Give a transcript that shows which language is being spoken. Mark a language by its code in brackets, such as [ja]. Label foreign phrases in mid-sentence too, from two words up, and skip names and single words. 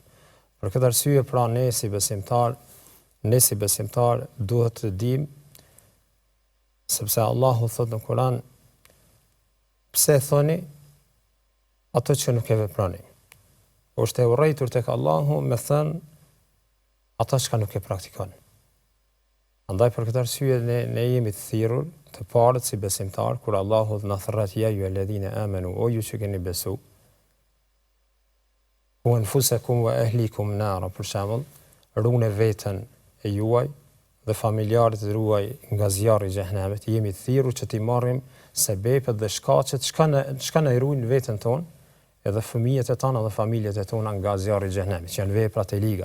[sq] Për këtë arsye pra ne si besimtar duhet të dimë, sepse Allahu thot në Kur'an, pse thoni ato që nuk e veproni. Është e urrejtur tek Allahu me thënë ata që nuk e praktikon. Andaj për këtë arsye ne jemi të thirrur të parët si besimtar, kur Allahu na thret ja ju [ar] الذين آمنوا, [sq] o ju që keni besu, [ar] قوا أنفسكم وأهليكم نارا, [sq] për shembull, runi veten e juaj dhe familjarët e juaj nga zjarri i xhenemit, jemi të thirrur që t'i marrim sebepet dhe shkaqet çka na ruajnë veten tonë, edhe fëmijët e tona dhe familjet e tona nga zjarri i xhenemit, që janë veprat e liga.